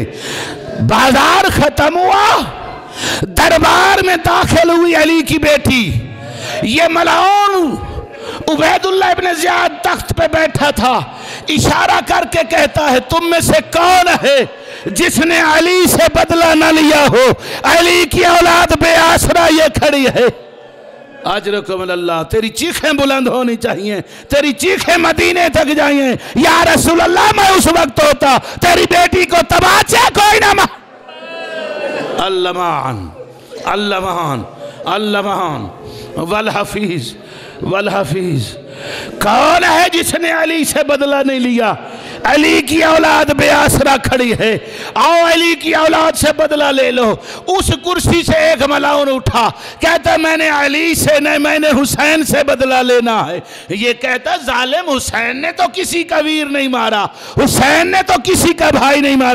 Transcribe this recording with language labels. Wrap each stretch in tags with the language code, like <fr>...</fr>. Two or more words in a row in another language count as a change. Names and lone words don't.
<ur>بازار ختم ہوا، دربار میں داخل ہوئی علی کی بیٹی، یہ ملعون عبید اللہ ابن زیاد تخت پہ بیٹھا تھا، اشارہ کر کے کہتا ہے تم میں سے کون ہے جس نے علی سے بدلہ نہ لیا ہو؟ علی کی اولاد بے آسرا یہ کھڑی ہے۔</ur> <ar>اجرکم اللہ،</ar> <ur>تیری چیخیں بلند ہونی چاہیے، تیری چیخیں مدینے تک جائیں،</ur> <ar>یا رسول اللہ</ar> <ur>میں اس وقت ہوتا تیری بیٹی کو تباچے کوئی نہ</ur> <ar>اللہمان اللہمان اللہمان والحفیظ والحفیظ۔</ar> <ur>کون ہے جس نے علی سے بدلہ نہیں لیا؟ علی کی اولاد بے آسرا کھڑی ہے، آؤ علی کی اولاد سے بدلہ لے لو۔ اس کرسی سے ایک ملعون اٹھا، کہتا میں نے علی سے نہیں، میں نے حسین سے بدلہ لینا ہے۔ یہ کہتا ظالم حسین نے تو کسی کا ویر نہیں مارا، حسین نے تو کسی کا بھائی نہیں مارا۔</ur>